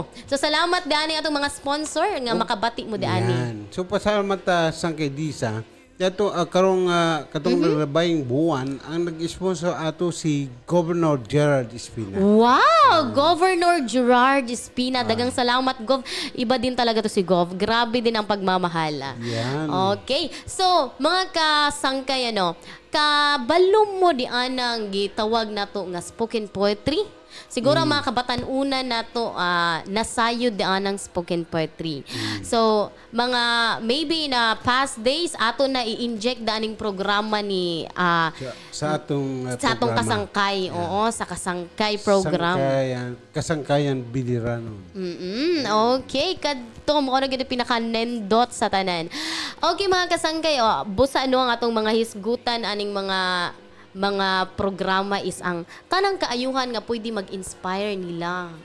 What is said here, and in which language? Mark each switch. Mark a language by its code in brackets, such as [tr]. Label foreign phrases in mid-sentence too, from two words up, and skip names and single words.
[ceb] So salamat dani atong mga sponsor nga makabati mo dani. So pasalamat Sangkay Disa. Yato karong katong labayng buwan ang nag-sponsor ato si Governor Gerard Espina. Wow, Governor Gerard Espina. Dagang salamat Gov. [tl] Iba din talaga to si Gov. Grabe din ang pagmamahal. [ceb] Okay. So, mga kasangkay kabalo mo di anang gitawag nato nga [en] spoken poetry. [ceb] Siguro mga kabatan-una nato nasayod daan ng [en] spoken poetry. [ceb] So, mga maybe na past days ato na i-inject daning programa ni sa atong kasangkay. Sa kasangkay program. Kasangkayan Bilirano. Okay, kadto mo na gid pinaka-nendot sa tanan. Okay mga kasangkay, busa ang atong mga hisgutan aning mga programa is ang tanang kaayuhan nga pwede mag-inspire nila.